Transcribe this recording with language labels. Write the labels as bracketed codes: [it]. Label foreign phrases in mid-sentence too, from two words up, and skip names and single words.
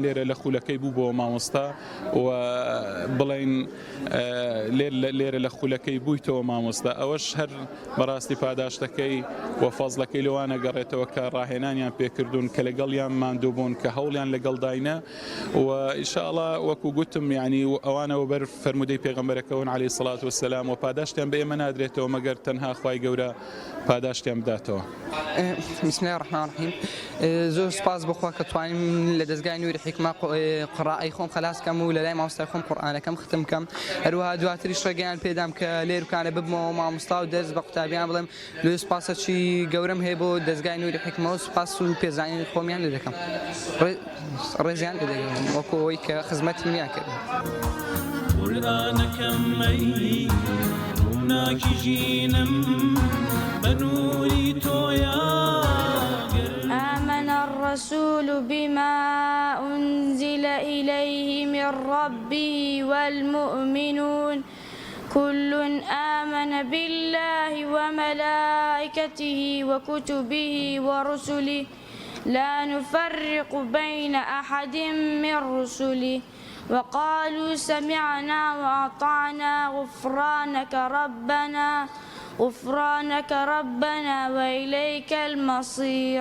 [ckb] لێرە لە خولەکەی بوو بۆ مامۆستا و بڵێن لێرە لە خولەکەی بوویتەوە مامۆستا ئەوەش هەر بەڕاستی پاداشتەکەی و فەزڵەکەی لەوانە گەڕێتەوە کە ڕاهێنانیان پێکردوون کە لەگەڵیان ماندوو بوون کە هەوڵیان لەگەڵ داینە و ئینشاءڵڵا وەکو گوتم یعنی ئەوانەوە بەر فەرمودەی پێغەمبەرەکەون [ar] عەلەیهی سەڵات وەسەلام [ckb] و پاداشتیان بە ئێمە نادرێتەوە مەگەر تەنها خوای گەورە پاداشتیان بداتەوە. [ar] بسم الله الرحمن الرحیم. [ckb] زۆر سپاس بخوا کە توانیم لە دەستگای نووری حیکما قڕائەی خۆم خەلاس کەم و لە لای مامۆستای خۆم قورئانەکەم ختم کەم. هەروەها دواتریش ڕێگەیان پێدام کە لێرکانە ببمەوە مامۆستا و دەرس بە قوتابیان بڵێم لێ سپاسەکی گەورەم هەیە بۆ دەستگای نووری حیکما و سپاس و پێزانینی خۆمیان لێ دەکەم. ڕێزیان لێ دەگەم وەکو ئەوەی کە خزمەتی منیان کرد. قورئانەکەم مەی ڕووناکی ژینم بە نووری تۆیە. [ar] آمن الرسول بما أنزل إليه من ربه والمؤمنون كل آمن بالله وملائكته وكتبه ورسله لا نفرق بين أحد من رسله وقالوا سمعنا وأطعنا غفرانك ربنا وإليك المصير.